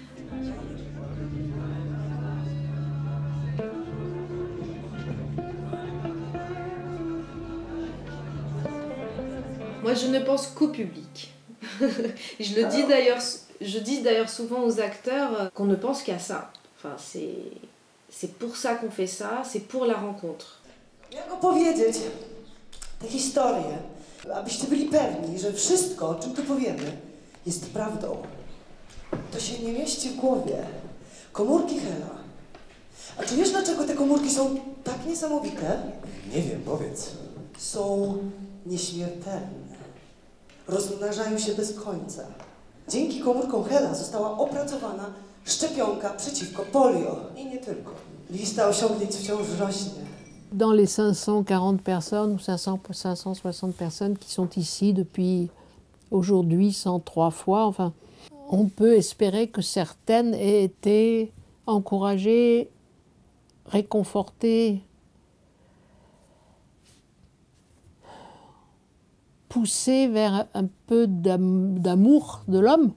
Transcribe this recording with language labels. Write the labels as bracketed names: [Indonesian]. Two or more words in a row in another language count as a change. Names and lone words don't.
[French] Moi, je ne pense qu'au public. Je dis d'ailleurs souvent aux acteurs qu'on ne pense qu'à ça. Enfin, c'est pour ça qu'on fait ça, c'est pour la rencontre. [Polish] Jak opowiedzieć tę historię, abyście byli pewni, że wszystko, o czym tu powiemy, jest prawdą. To się nie mieści w głowie. Komórki Hela. A czy wiesz, dlaczego te komórki są tak niesamowite? Nie wiem, powiedz. Są nieśmiertelne. Rozmnażają się bez końca. Dzięki komórkom Hela została opracowana szczepionka przeciwko polio. I nie tylko. Lista osiągnięć wciąż rośnie. [French] Dans les 540 personnes ou 560 personnes qui sont ici depuis aujourd'hui 103 fois, enfin, on peut espérer que certaines aient été encouragées, réconfortées, poussées vers un peu d'amour de l'homme.